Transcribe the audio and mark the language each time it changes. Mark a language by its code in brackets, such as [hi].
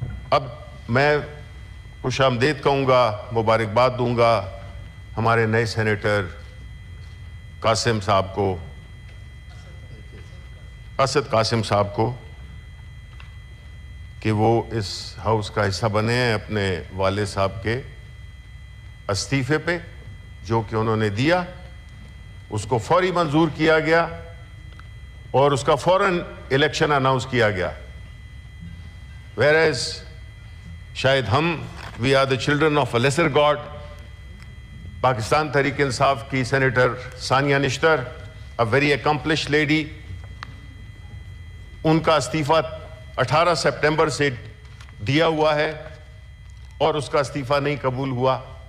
[ur] اب میں خوش آمدید کہوں گا, مبارکباد دوں گا ہمارے نئے سینیٹر قاسم صاحب کو, اسد قاسم صاحب کو, کہ وہ اس ہاؤس کا حصہ بنے ہیں اپنے والد صاحب کے استعفے پہ جو کہ انہوں نے دیا. اس کو فوری منظور کیا گیا اور اس کا فوراً الیکشن اناؤنس کیا گیا. [en] whereas [ur] شاید ہم [en] we are the children of a lesser god. [ur] Pakistan Tehreek Insaf کی senator Sania Nishtar, [en] a very accomplished lady, [ur] ان کا استعفیٰ 18 سپٹمبر سے دیا ہوا ہے اور اس کا استعفیٰ نہیں قبول ہوا.